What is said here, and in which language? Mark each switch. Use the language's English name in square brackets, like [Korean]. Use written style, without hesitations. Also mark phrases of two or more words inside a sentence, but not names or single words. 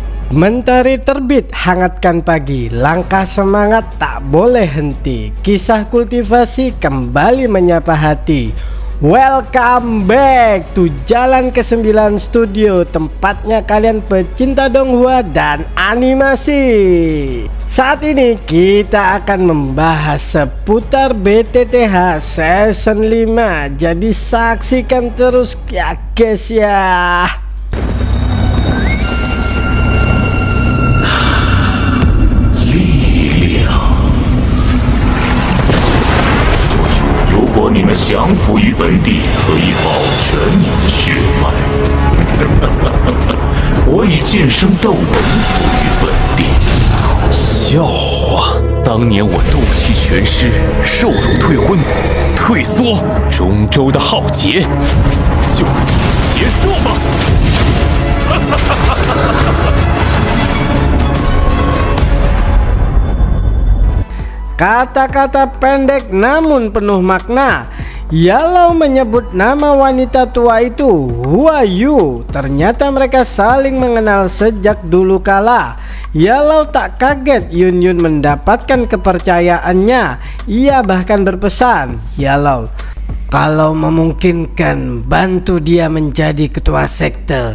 [Indonesian] Mentari terbit, hangatkan pagi, langkah semangat tak boleh henti. Kisah kultivasi kembali menyapa hati. [English] Welcome back to [Indonesian] Jalan ke-9 Studio, tempatnya kalian pecinta donghua dan animasi. Saat ini kita akan membahas seputar BTTH Season 5. Jadi saksikan terus ya guys ya. [Chinese] 如果你们降服于本地，可以保全你的血脉。我以剑圣斗文服于本地。笑话！当年我斗气全失，受辱退婚，退缩，中州的浩劫就此结束吧。 [Indonesian] Kata-kata pendek namun penuh makna. Yellow menyebut nama wanita tua itu, [English] Who are you? [Indonesian] Ternyata mereka saling mengenal sejak dulu kala. Yellow tak kaget Yun Yun mendapatkan kepercayaannya. Ia bahkan berpesan, Yellow, kalau memungkinkan bantu dia menjadi ketua sekte.